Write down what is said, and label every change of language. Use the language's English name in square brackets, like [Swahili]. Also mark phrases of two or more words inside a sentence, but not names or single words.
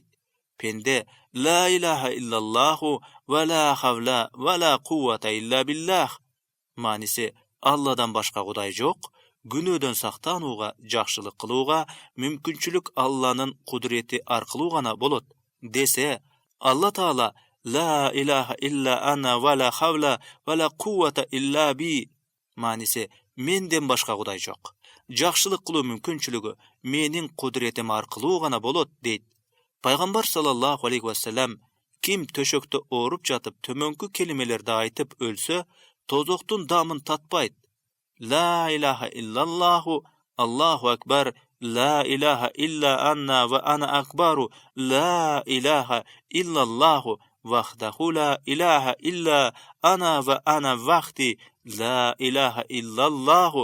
[Arabic] Пенде لا إله إلا الله ولا حول ولا قوة إلا بالله, [Kyrgyz] маниси Алладан башка кудай жок, күнөөдөн сактанууга, жакшылык кылууга мүмкүнчүлүк Алланын кудурети аркылуу гана болот десе, Алла Таала [Arabic] لا إله إلا أنا ولا حول ولا قوة إلا بي, [Kyrgyz] маниси менден башка кудай жок, жакшылык кылуу мүмкүнчүлүгү менин кудуретим аркылуу гана болот дейт. Пайгамбар [Arabic] صلى الله عليه وسلم [Kyrgyz] ким төшөктө ооруп жатып төмөнкү келимелерди айтып өлсө, тозоктун дамын татпайт. [Arabic] لا إله إلا الله الله أكبر لا إله إلا أنا وأنا أكبر لا إله إلا الله وحده لا إله إلا أنا وأنا وحدي لا إله إلا الله